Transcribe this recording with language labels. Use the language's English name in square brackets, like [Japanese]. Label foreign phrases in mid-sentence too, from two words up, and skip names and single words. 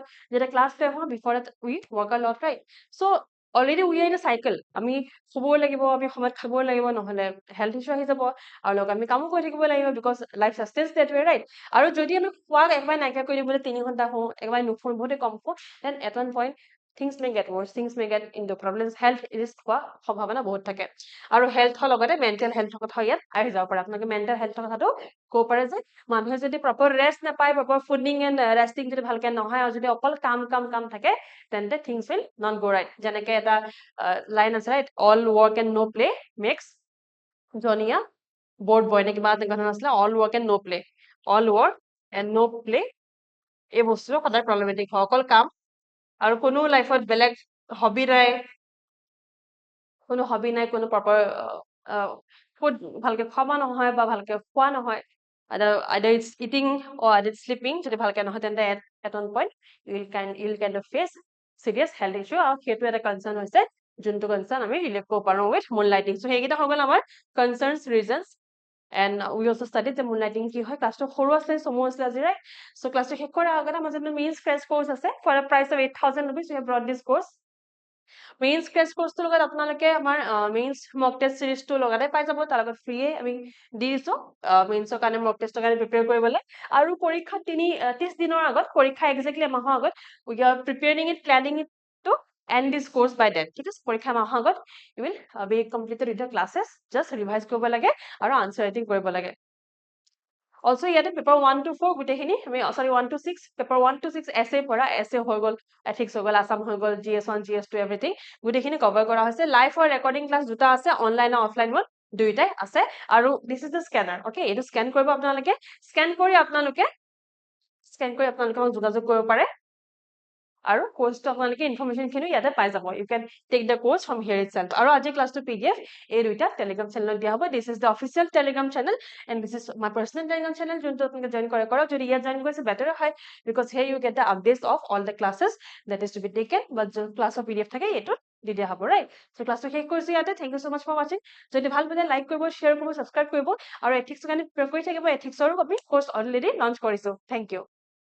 [Assamese] যেতিয়া ক্লাছ 12 হয় [English] before we work a lot right so already we are in a cycle [Assamese] আমি শুবই লাগিব আমি সময়ত খাবই লাগিব নহ'লে [English] health issue [Assamese] আহি যাব আৰু লগত আমি কামো কৰি থাকিব লাগিব [English] because life sustains that way right [Assamese] আৰু যদি আমি খোৱাক একবাৰে নাইকিয়া কৰি দিবলৈ 3 ঘণ্টা শুওঁ একবাৰে নুশুওঁ বহুতে কম শুওঁ [English] then at one point things may get worse, things may get into problems, health risk [Assamese] হোৱা সম্ভাৱনা বহুত থাকে আৰু হেল্থৰ লগতে [English] mental healthৰ [Assamese] কথা ইয়াত আহি যাব পাৰে আপোনালোকে [English] mental healthৰ [Assamese] কথাটো ক'ব পাৰে যে মানুহে যদি [English] proper rest [Assamese] নাপায় [English] proper fooding and resting [Assamese] যদি ভালকে নহয় আৰু যদি অকল কাম থাকে তেন্তে [English] things will not go right [Assamese] যেনেকে এটা লাইন আছে ৰাইট [English] all work and no play makes Johnny a bored boy [Assamese] নে কিবা তেনেকুৱা ধৰণৰ আছিলে [English] all work and no play all work and no play [Assamese] এই বস্তুটো সদায় প্ৰব্লেমেটিক হয় অকল কাম আৰু কোনো লাইফত বেলেগ হবি নাই কোনো [English] proper food [Assamese] ভালকে খাব নহয় বা ভালকে খোৱা নহয় [English] either it's eating or either it's sleeping [Assamese] যদি ভালকে নহয় তেন্তে [English] at one point you'll kind of face serious health issue [Assamese] আৰু সেইটো এটা কনচাৰ্ন হৈছে যোনটো কনচাৰ্ন আমি ৰিলেট কৰিব পাৰোঁ [English] with moonlighting so [Assamese] সেইকেইটা হৈ গ'ল আমাৰ [English] concerns reasons and we also studied the moonlighting [Assamese] কি হয় ক্লাছটো সৰু আছিলে চমু আছিলে আজি ৰাইট so ক্লাছটো শেষ কৰাৰ আগতে আমাৰ যোনটো [English] mains crash course [Assamese] আছে [English] for a price of 8,000 rupees we have brought this course mains crash courseটোৰ [Assamese] লগত আপোনালোকে আমাৰ [English] mains mock test seriesটো [Assamese] লগাতে পাই যাব তাৰ লগত ফ্ৰীয়ে আমি দি দিছো মেইনছৰ কাৰণে [English] mock testৰ [Assamese] কাৰণে প্ৰিপেয়াৰ কৰিবলৈ আৰু পৰীক্ষা 30 দিনৰ আগত পৰীক্ষা এক্সেক্টলি এমাহৰ আগত [English] we are preparing it planning it to end this course by that [Assamese] ঠিক আছে পৰীক্ষা এমাহৰ আগত [English] you will be completed with the classes [Assamese] জাষ্ট ৰিভাইজ কৰিব লাগে আৰু [English] answer writing [Assamese] কৰিব লাগে Also, ইয়াতে পেপাৰ 1 to 4 গোটেইখিনি আমি সৰি 1 to 6 পেপাৰ 1 to 6 এছে পঢ়া এছে হৈ গ'ল এথিক্স হৈ গ'ল আসাম হৈ গ'ল GS1 GS2 এভৰিথিং গোটেইখিনি কভাৰ কৰা হৈছে লাইভ আৰু [English] recording class [Assamese] দুটা আছে অনলাইন আৰু [English] offline mode [Assamese] দুইটাই আছে আৰু [English] this is the scanner okay [Assamese] এইটো স্কেন কৰিব আপোনালোকে স্কেন কৰি আপোনালোকে যোগাযোগ কৰিব পাৰে আৰু কোৰ্সটো আপোনালোকে ইনফৰমেশনখিনি ইয়াতে পাই যাব [English] you can take the course from here itself [Assamese] আৰু আজি ক্লাছটো PDF এই দুইটা [English] Telegram channelত [Assamese] দিয়া হ'ব [English] this is the official Telegram channel and this is my personal Telegram channel [Assamese] যোনটো আপোনালোকে জয়েন কৰক যদি ইয়াত জয়েন কৰিছে বেটাৰ হয় বিকজ [English] here you get the updates of all the classes that is to be taken but [Assamese] যোন ক্লাছৰ PDF থাকে এইটো দি দিয়া হ'ব [English] right so [Assamese] ক্লাছটো শেষ কৰিছো ইয়াতে [English] thank you so much for watching [Assamese] যদি ভাল পালে লাইক কৰিব শেয়াৰ কৰিব সাবস্ক্ৰাইব কৰিব আৰু এথিক্সৰ কাৰণে প্ৰিপেয়াৰ কৰি থাকিব এথিক্সৰো আমি কোৰ্স অলৰেডি লঞ্চ কৰিছো [English] thank you